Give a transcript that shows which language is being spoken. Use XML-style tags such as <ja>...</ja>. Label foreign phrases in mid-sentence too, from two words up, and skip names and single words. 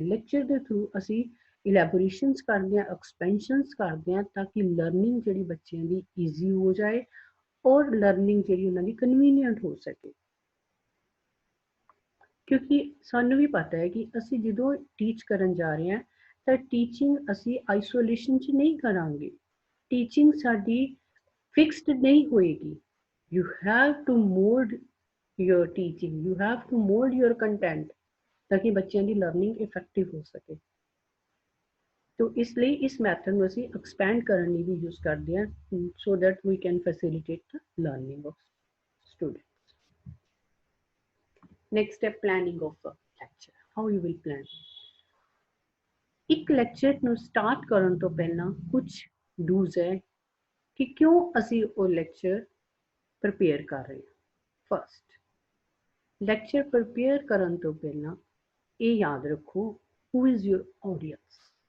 <pa>ਲੈਕਚਰ ਦੇ ਥਰੂ ਅਸੀਂ ਇਲੈਬੋਰੇਸ਼ਨਸ ਕਰਦੇ ਹਾਂ, ਐਕਸਪੈਂਸ਼ਨਸ ਕਰਦੇ ਹਾਂ, ਤਾਂ ਕਿ ਲਰਨਿੰਗ ਜਿਹੜੀ ਬੱਚਿਆਂ ਦੀ ਈਜ਼ੀ ਹੋ ਜਾਏ ਔਰ ਲਰਨਿੰਗ ਜਿਹੜੀ ਉਹਨਾਂ ਦੀ ਕਨਵੀਨੀਅੰਟ ਹੋ ਸਕੇ। ਕਿਉਂਕਿ ਸਾਨੂੰ ਵੀ ਪਤਾ ਹੈ ਕਿ ਅਸੀਂ ਜਦੋਂ ਟੀਚ ਕਰਨ ਜਾ ਰਹੇ ਹਾਂ ਤਾਂ ਟੀਚਿੰਗ ਅਸੀਂ ਆਈਸੋਲੇਸ਼ਨ 'ਚ ਨਹੀਂ ਕਰਾਂਗੇ, ਟੀਚਿੰਗ ਸਾਡੀ ਫਿਕਸਡ ਨਹੀਂ ਹੋਏਗੀ।</pa> <en>You have to mold your teaching, you have to mold your content</en> <pa>ਤਾਂ ਕਿ ਬੱਚਿਆਂ ਦੀ ਲਰਨਿੰਗ ਇਫੈਕਟਿਵ ਹੋ ਸਕੇ। ਤੋ ਇਸ ਲਈ ਇਸ ਮੈਥਡ ਨੂੰ ਅਸੀਂ ਐਕਸਪੈਂਡ ਕਰਨ ਲਈ ਵੀ ਯੂਜ਼ ਕਰਦੇ ਹਾਂ,</pa> <en>so that we can facilitate the learning of students. Next step, planning of a lecture. How you will plan?</en> <pa>ਇੱਕ ਲੈਕਚਰ ਨੂੰ ਸਟਾਰਟ ਕਰਨ ਤੋਂ ਪਹਿਲਾਂ ਕੁਝ ਡੂਜ਼ ਹੈ ਕਿ ਕਿਉਂ ਅਸੀਂ ਉਹ ਲੈਕਚਰ ਪ੍ਰਪੇਅਰ ਕਰ ਰਹੇ ਹਾਂ। ਫਸਟ, ਲੈਕਚਰ ਪ੍ਰਪੇਅਰ ਕਰਨ ਤੋਂ ਪਹਿਲਾਂ ਇਹ ਯਾਦ ਰੱਖੋ,</pa> <en>who is your audience.</en>